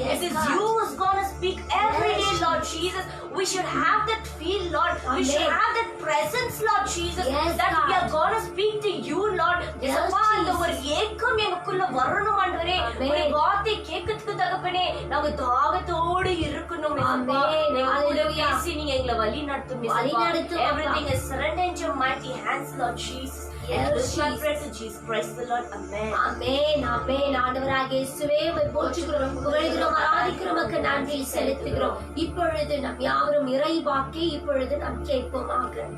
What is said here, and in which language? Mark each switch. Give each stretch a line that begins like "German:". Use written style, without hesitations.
English: It is you who's going to speak every day, Lord Jesus. We should have that feel, Lord. We should have that presence, Lord Jesus, that we are going to speak to you, Lord.
Tamil: இயேசுப்பா இந்த ஒரு ஏக்கம் எங்களுக்குள்ள வரணும் ஆண்டவரே. உடைய வார்த்தை கேட்கிறதுக்கு தகப்பனே நாங்க தாகத்தோடு இருக்கணும் இயேசுப்பா. நீங்க எங்களை வழி நடத்தும் இயேசுப்பா.
English: Everything is surrendered into your mighty hands, Lord Jesus. Jesus Christ the Lord. Amen. Amen. Amen.
Tamil: ஆண்டவராகிய இயேசுவே உம்மை போற்றுகிறோம், புகழ்கிறோம், ஆராதிக்கிறோம், உமக்கு நன்றி செலுத்துகிறோம். இப்பொழுது நாம் யாவரும் இறைவாக்கி இப்பொழுது நாம் கேட்போமாக.